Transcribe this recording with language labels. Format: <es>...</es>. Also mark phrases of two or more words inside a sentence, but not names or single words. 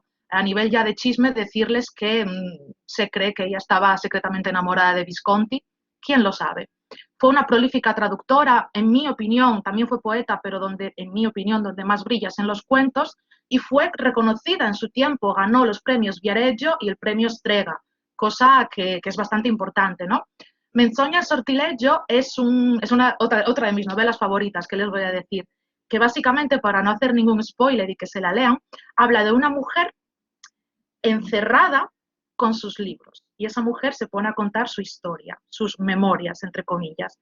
<es>A nivel ya de chisme, decirles que se cree que ella estaba secretamente enamorada de Visconti. ¿Quién lo sabe? Fue una prolífica traductora, en mi opinión, también fue poeta, pero en mi opinión, donde más brilla es en los cuentos, y fue reconocida en su tiempo, ganó los premios Viareggio y el premio Strega, cosa que es bastante importante, ¿no? Menzogna e sortileggio es otra de mis novelas favoritas, que les voy a decir, que básicamente, para no hacer ningún spoiler y que se la lean, habla de una mujer encerrada con sus libros, y esa mujer se pone a contar su historia, sus memorias, entre comillas.</es>